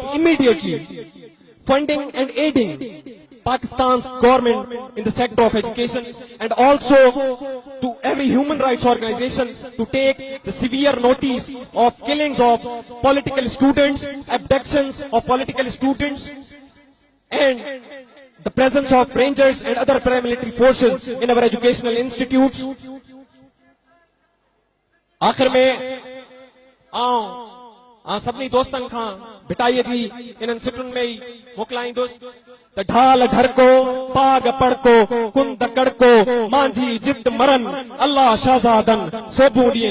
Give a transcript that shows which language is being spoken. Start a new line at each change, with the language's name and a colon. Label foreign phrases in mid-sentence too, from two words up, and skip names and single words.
English: immediately funding and aiding Pakistan's government in the sector of education, and also to every human rights organization to take the severe notice of killings of political students, abductions of political students, and the presence of rangers and other paramilitary forces in our educational institutes.
Sindhi: आखिर में सभिनी दोस्तनि खां भिटाईअ जी इन्हनि सिटुनि में ई मोकिलाईंदुसि त ढाल ढड़को पाग पड़को कुंद कड़को मांझी जिद मरन अल्लाह शहजादन सोबू ॾींहं सचा धणी।